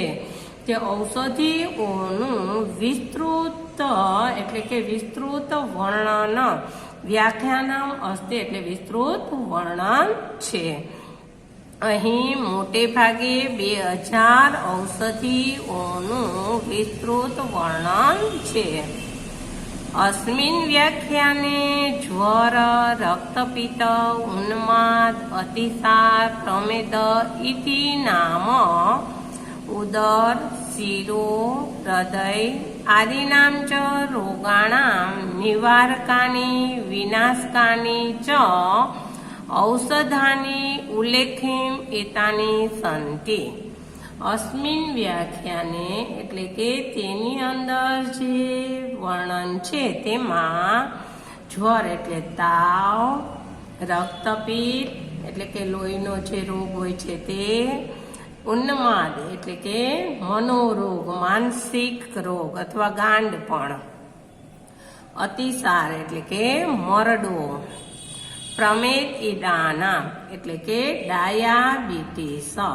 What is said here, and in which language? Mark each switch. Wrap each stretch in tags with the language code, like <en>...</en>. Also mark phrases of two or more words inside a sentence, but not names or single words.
<gu>તે ઔષધિઓનું વિસ્તૃત એટલે કે વિસ્તૃત વર્ણન</gu> <sa>વ્યાખ્યાનમ અસ્તિ</sa> <gu>એટલે વિસ્તૃત વર્ણન છે. અહીં મોટે ભાગે 2000 ઔષધિઓનું વિસ્તૃત વર્ણન છે.</gu> <sa>अस्मिन् व्याख्याने ज्वर, रक्तपित्त, उन्माद, अतिसार, प्रमेद इति नाम उदर, शिरो, हृदय आदीनां च रोगाणां निवारकानि विनाशकानि च औषधानि उल्लेखिम एतानि सन्ति. અસ્મિન વ્યાખ્યાને</sa> <gu>એટલે કે તેની અંદર જે વર્ણન છે તેમાં જ્વર એટલે તાવ, રક્તપિત્ત એટલે કે લોહીનો જે રોગ હોય છે તે, ઉન્માદ એટલે કે મનોરોગ, માનસિક રોગ અથવા ગાંડપણ, અતિસાર એટલે કે મરડો, પ્રમેદ ઇદાના એટલે કે ડાયાબિટીસ,</gu>